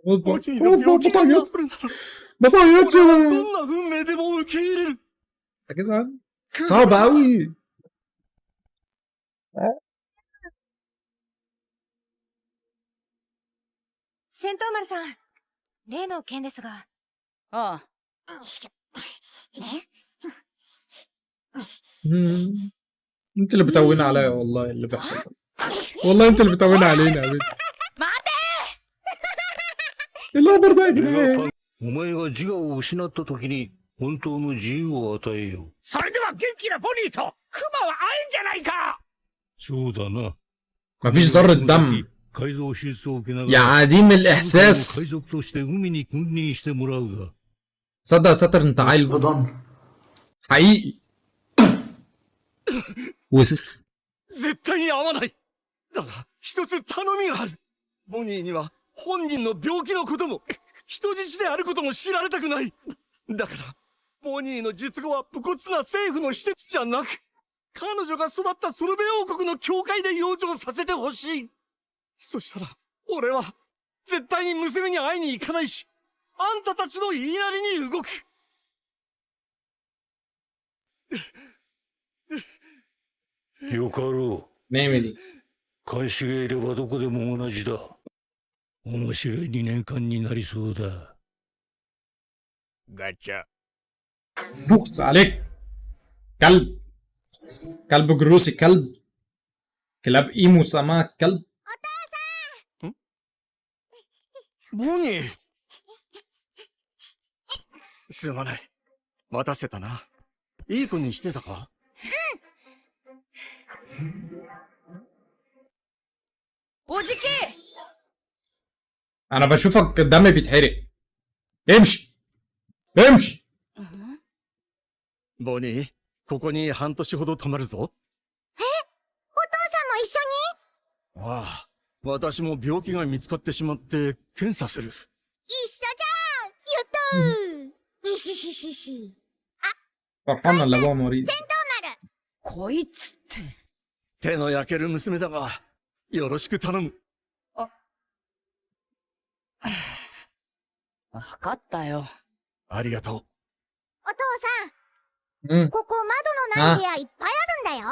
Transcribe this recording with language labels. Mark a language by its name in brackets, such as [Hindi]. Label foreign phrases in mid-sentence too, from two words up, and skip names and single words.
[Arabic] بطيس بطيس يا [Japanese] どんな運命でも受け入れる。 [Arabic] جدعان صعب قوي. [Japanese] 戦闘丸さん、例の件ですが。ああ [Arabic] انت اللي بتوين عليا والله اللي بيحصل ده. والله انت اللي بتوين علينا يا بنت. [Japanese] 待て [Arabic] ايه الامر ده يا جدعان؟ [Japanese] お前が自我を失った時に本当の自由を与えよう。それでは元気なボニーとクマは会えんじゃないか。そうだな。 [Arabic] مفيش ذرة دم [Japanese] 改造手術を受けなが [Arabic] يا [Japanese] ら [Arabic] عديم [Japanese] 海 [Arabic] الإحساس. [Japanese] 賊として海に君臨してもらうが。 [Arabic] صدق يا ساتر انت عيل حقيقي. وسخ. [Japanese] 絶対に会わない。だが、一つ頼みがある。ボニーには本人の病気のことも、人質であることも知られたくない。だから、ボニーの術後は武骨な政府の施設じゃなく、彼女が育ったソルベ王国の教会で養生させてほしい。そしたら、俺は、絶対に娘に会いに行かないし、あんたたちの言いなりに動く。よかろう。 [Arabic] نعمل ايه؟ [Japanese] 監視がいればどこでも同じだ。面白い2年間になりそうだ。ガチャ。 [Arabic] بوكس عليك كلب. كلب جروسي كلب. كلاب ايمو سماك كلب. [Japanese] ボニー。すまない。待たせたな。いい子にしてたか？おじき [Arabic] انا بشوفك الدم بيتحرق. امشي امشي. [Japanese] ボニー、ここに半年ほど泊まるぞ。お父さんも一緒に？ああ、私も病気が見つかってしまって検査する。一緒じゃん。やったー。しししし。 [Arabic] فرحان ولا ابوها مريض؟ [Japanese] 戦闘丸。こいつって。手の焼ける娘だが、よろしく頼む。わかったよ。ありがとう。お父さうんん、ここ窓のない部屋いっぱいあるんだよ。